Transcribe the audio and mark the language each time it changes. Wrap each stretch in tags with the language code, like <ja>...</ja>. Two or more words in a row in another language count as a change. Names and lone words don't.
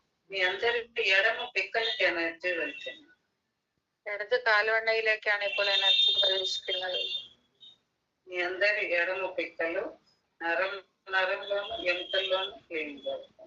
<te>మీ అందరి ఎడమ పిక్కలకి ఎనర్జీ వెళ్తుంది.</te> <ml>ഇടത് കാൽവണ്ണയിലേക്കാണ് ഇപ്പോൾ എനർജി പ്രവേശിക്കുന്നത്.</ml> <te>మీ అందరి ఎడమ పిక్కలు నరంలోను ఎముకల్లోను ക്ലീൻ చేస్తాం.</te>